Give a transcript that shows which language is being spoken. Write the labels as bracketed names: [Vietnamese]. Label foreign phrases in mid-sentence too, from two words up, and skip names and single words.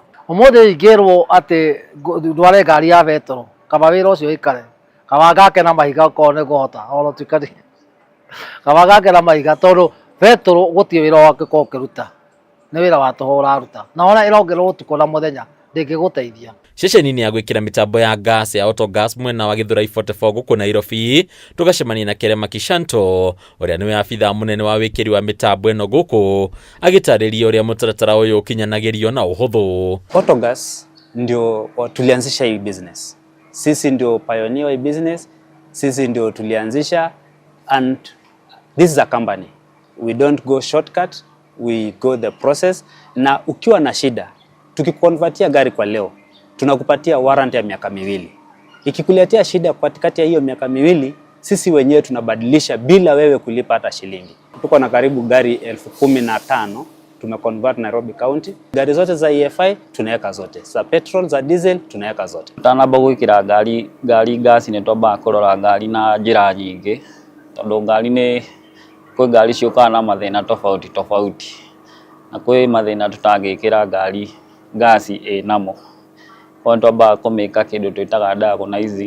[Kikuyu] Ũmũthĩ ingĩrwo atĩ ndware ngari ya betũrũ kaba wĩra ũcio wĩkare kaba ngake na mahiga okorwo nĩ ngũhota ona tuĩka kaba ngake na mahiga tondũ betũrũ gũtirĩ wĩra wangĩkorwo ũkĩruta nĩ wĩra wa tũhũ ũraruta na ona ĩrongererwo ũtukũ na mũthenya ndĩngĩgũteithia. Ceceni-inĩ ya gwĩkĩra mĩtambo ya gas ya Autogas mwena wa Gĩthũrai 44 gũkũ Nairobi tũgacemania na Kerema Kishanto ũrĩa nĩwe abithaa mũnene wa wĩkĩri wa mĩtambo ĩno gũkũ agĩtarĩria ũrĩa mũtaratara ũyũ ũkinyanagĩrio na ũhũthũ. [Swahili] Autogas ndio tulianzisha hii business, sisi ndio pioneer hii business, sisi ndio tulianzisha, [English] and this is a company, we don't go shortcut, we go the process. [Swahili] Na ukiwa na shida tukikonvertia gari kwa leo tunakupatia warranty ya miaka 2. Ikikuletea shida katikati ya hiyo miaka 2, sisi wenyewe tunabadilisha bila wewe kulipa hata shilingi. Tuko na karibu gari 15,000 tumeconvert Nairobi County. Gari zote za EFI tunaweka zote, za petrol, za diesel tunaweka zote. [Kikuyu] Tanamba gwikira ngari gas nĩ twambaga kũrora ngari na njĩra nyingĩ tondũ ngari nĩ kwĩ ngari ciũkaga na mathĩna tofauti na kwĩ mathĩna tutangĩkĩra ngari gas namo kwa twambaga kũmĩka kĩndũ twĩtaga diagnosing.